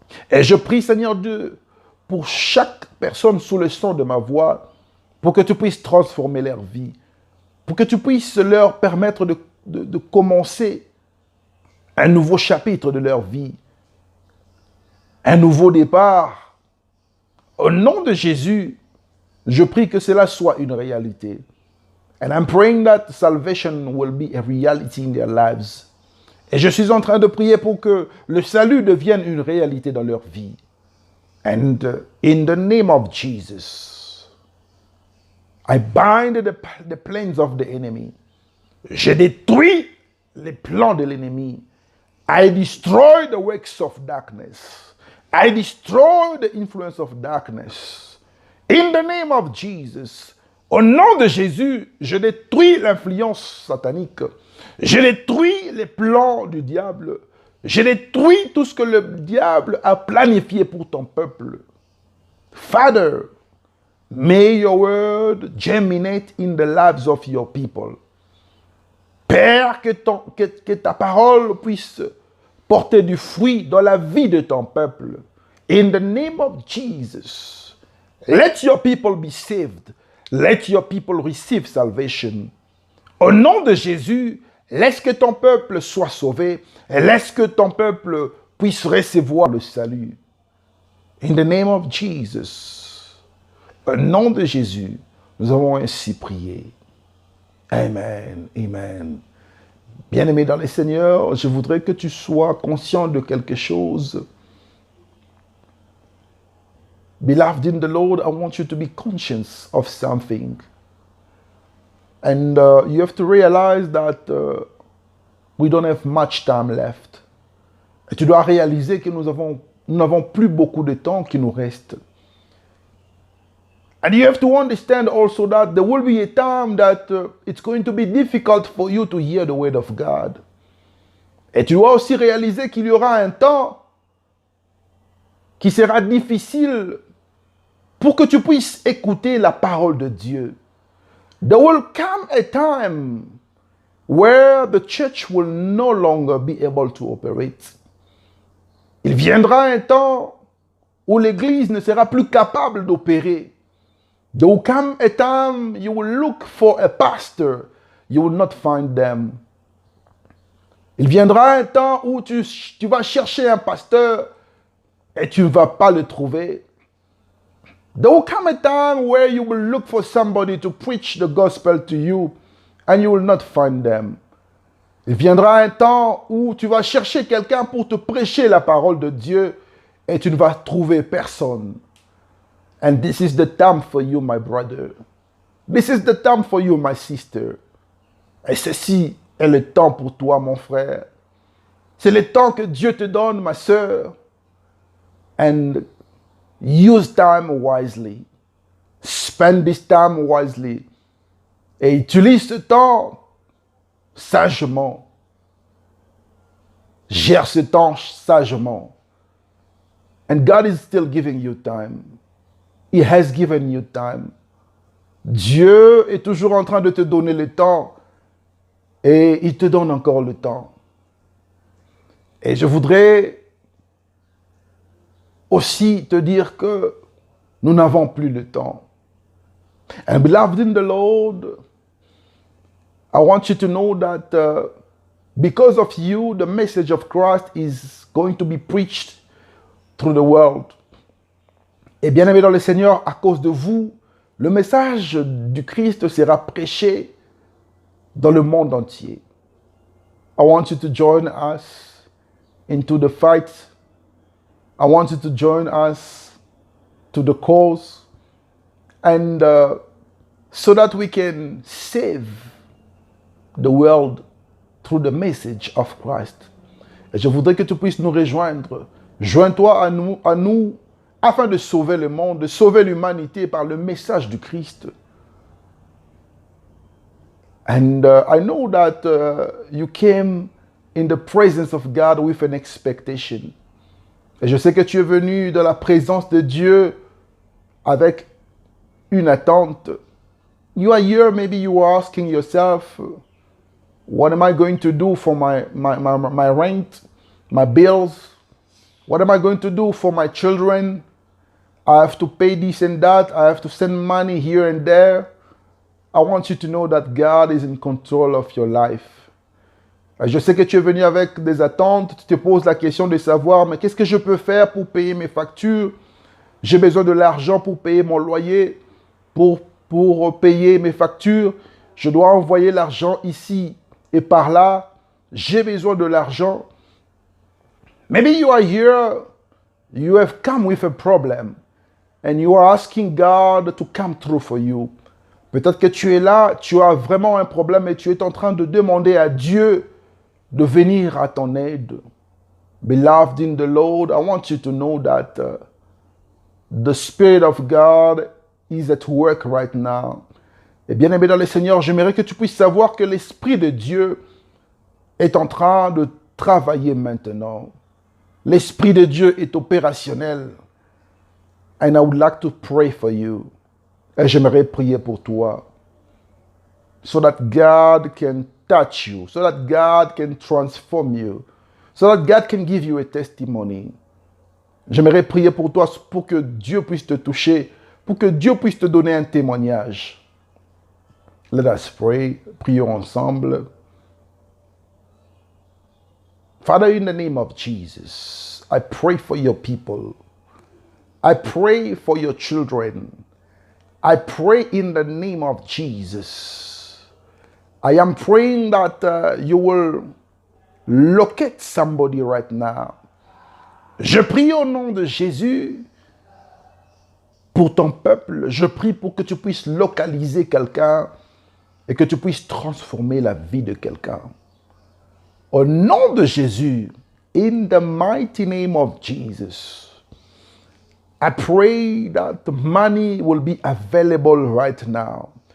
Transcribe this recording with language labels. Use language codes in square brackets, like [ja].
[fr] Et je prie, Seigneur Dieu, pour chaque personne sous le son de ma voix, pour que tu puisses transformer leur vie, pour que tu puisses leur permettre de commencer un nouveau chapitre de leur vie, un nouveau départ. Au nom de Jésus, je prie que cela soit une réalité. [en] And I'm praying that salvation will be a reality in their lives. [fr] Et je suis en train de prier pour que le salut devienne une réalité dans leur vie. [en] And in the name of Jesus, I bind the plans of the enemy. [fr] Je détruis les plans de l'ennemi. [en] I destroy the works of darkness. I destroy the influence of darkness. In the name of Jesus, [fr] au nom de Jésus, je détruis l'influence satanique. Je détruis les plans du diable. Je détruis tout ce que le diable a planifié pour ton peuple. [en] Father, may your word germinate in the lives of your people. [fr] Père, que ta parole puisse porter du fruit dans la vie de ton peuple. [en] In the name of Jesus, let your people be saved. Let your people receive salvation. [fr] Au nom de Jésus, laisse que ton peuple soit sauvé et laisse que ton peuple puisse recevoir le salut. [en] In the name of Jesus, [fr] au nom de Jésus, nous avons ainsi prié. Amen, amen. Bien-aimé dans le Seigneur, je voudrais que tu sois conscient de quelque chose. [en] Beloved in the Lord, I want you to be conscious of something. And you have to realize that we don't have much time left. [fr] Et tu dois réaliser que nous n'avons plus beaucoup de temps qui nous reste. [en] And you have to understand also that there will be a time that it's going to be difficult for you to hear the word of God. [fr] Et tu dois aussi réaliser qu'il y aura un temps qui sera difficile pour que tu puisses écouter la parole de Dieu. [en] There will come a time where the church will no longer be able to operate. [fr] Il viendra un temps où l'Église ne sera plus capable d'opérer. [en] There will come a time you will look for a pastor, you will not find them. [fr] Il viendra un temps où tu vas chercher un pasteur et tu ne vas pas le trouver. [en] There will come a time where you will look for somebody to preach the gospel to you and you will not find them. [fr] Il viendra un temps où tu vas chercher quelqu'un pour te prêcher la parole de Dieu et tu ne vas trouver personne. [en] And this is the time for you, my brother. This is the time for you, my sister. [fr] Et ceci est le temps pour toi, mon frère. C'est le temps que Dieu te donne, ma sœur. [en] And use time wisely. Spend this time wisely. [fr] Et utilise ce temps sagement. Gère ce temps sagement. [en] And God is still giving you time. He has given you time. [fr] Dieu est toujours en train de te donner le temps et il te donne encore le temps. Et je voudrais aussi te dire que nous n'avons plus le temps. [en] And beloved in the Lord, I want you to know that because of you, the message of Christ is going to be preached through the world. [fr] Et bien aimé dans le Seigneur, à cause de vous, le message du Christ sera prêché dans le monde entier. [en] I want you to join us into the fight. I want you to join us to the cause, and so that we can save the world through the message of Christ. [fr] Et je voudrais que tu puisses nous rejoindre. Joins-toi à nous afin de sauver le monde, de sauver l'humanité par le message du Christ. [en] And I know that you came in the presence of God with an expectation. [fr] Et je sais que tu es venu dans la présence de Dieu avec une attente. [en] You are here, maybe you are asking yourself, what am I going to do for my rent, my bills? What am I going to do for my children? I have to pay this and that. I have to send money here and there. I want you to know that God is in control of your life. [fr] Je sais que tu es venu avec des attentes. Tu te poses la question de savoir, mais qu'est-ce que je peux faire pour payer mes factures? J'ai besoin de l'argent pour payer mon loyer, pour payer mes factures. Je dois envoyer l'argent ici et par là. J'ai besoin de l'argent. [en] Maybe you are here, you have come with a problem, and you are asking God to come through for you. [fr] Peut-être que tu es là, tu as vraiment un problème et tu es en train de demander à Dieu de venir à ton aide. [en] Beloved in the Lord, I want you to know that the Spirit of God is at work right now. [fr] Et bien aimé dans le Seigneur, j'aimerais que tu puisses savoir que l'Esprit de Dieu est en train de travailler maintenant. L'Esprit de Dieu est opérationnel. [en] And I would like to pray for you. [fr] Et j'aimerais prier pour toi. [en] So that God can touch you. So that God can transform you. So that God can give you a testimony. [fr] J'aimerais prier pour toi pour que Dieu puisse te toucher. Pour que Dieu puisse te donner un témoignage. [en] Let us pray. [fr] Prions ensemble. [en] Father, in the name of Jesus, I pray for your people. I pray for your children. I pray in the name of Jesus. I am praying that you will locate somebody right now. [fr] Je prie au nom de Jésus pour ton peuple. Je prie pour que tu puisses localiser quelqu'un et que tu puisses transformer la vie de quelqu'un. Au nom de Jésus, [en] in the mighty name of Jesus, I pray that the money will be available right now.